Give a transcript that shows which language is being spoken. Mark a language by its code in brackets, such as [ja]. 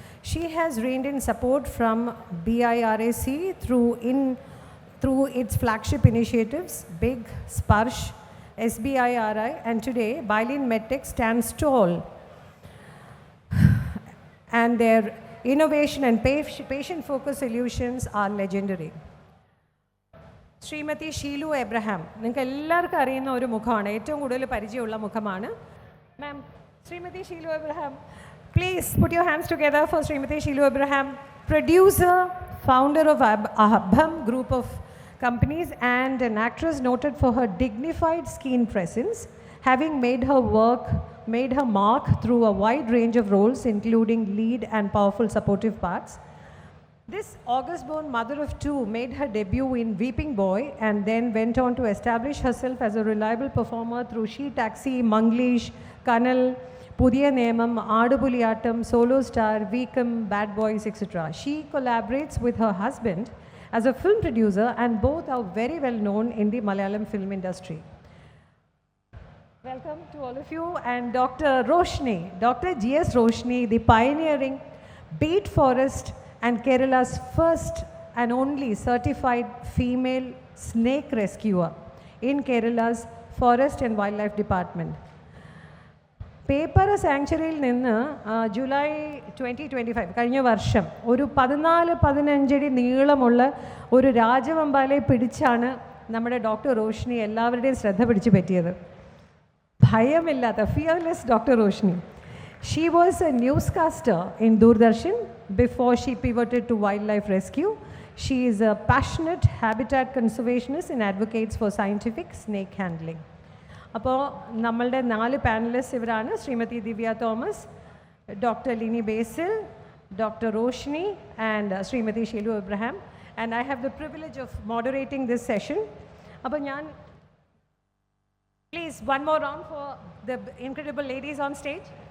[en] She has reined in support from BIRAC through its flagship initiatives, BIG, Sparsh, SBIRI, and today Bylin Medtech stands tall. And their innovation and patient-focused solutions are legendary. [ml] Srimati Sheelu Abraham, നിങ്ങൾക്ക് എല്ലാവർക്കും അറിയുന്ന ഒരു മുഖമാണ്, ഏറ്റവും കൂടുതൽ പരിചയമുള്ള മുഖമാണ്. [en] Ma'am, Srimati Sheelu Abraham, please put your hands together for Srimati Sheelu Abraham, producer, founder of Abham Group of companies and an actress noted for her dignified skin presence, having made her mark through a wide range of roles including lead and powerful supportive parts. This August-born mother of two made her debut in Weeping Boy and then went on to establish herself as a reliable performer through She Taxi, Manglish, Kanal, Pudhiya Nemam, Aadupuliyattam, Solo Star, Veekam, Bad Boys, etc. She collaborates with her husband as a film producer and both are very well known in the Malayalam film industry. Welcome to all of you and Dr. Roshni, Dr. G.S. Roshni, the pioneering Beat Forest and Kerala's first and only certified female snake rescuer in Kerala's Forest and Wildlife Department. [ml] Paper സാങ്ച്വറിയിൽ നിന്ന് July 2025 കഴിഞ്ഞ വർഷം ഒരു 14-15 അടി നീളമുള്ള ഒരു രാജവെമ്പാലയെ പിടിച്ചാണ് നമ്മുടെ doctor Roshni എല്ലാവരുടെയും ശ്രദ്ധ പിടിച്ചു പറ്റിയത്. ഭയമില്ലാത്ത fearless doctor Roshni. [en] She was a newscaster in Doordarshan before she pivoted to wildlife rescue. She is a passionate habitat conservationist and advocates for scientific snake handling. [ml] അപ്പോൾ നമ്മളുടെ 4 പാനലിസ്റ്റ് ഇവരാണ്. ശ്രീമതി ദിവ്യ Thomas, doctor Lini Basil, doctor Roshni and Shrimati Sheelu Abraham. [en] And I have the privilege of moderating this session. [ml] അപ്പോൾ ഞാൻ [en] Please one more round for the incredible ladies on stage.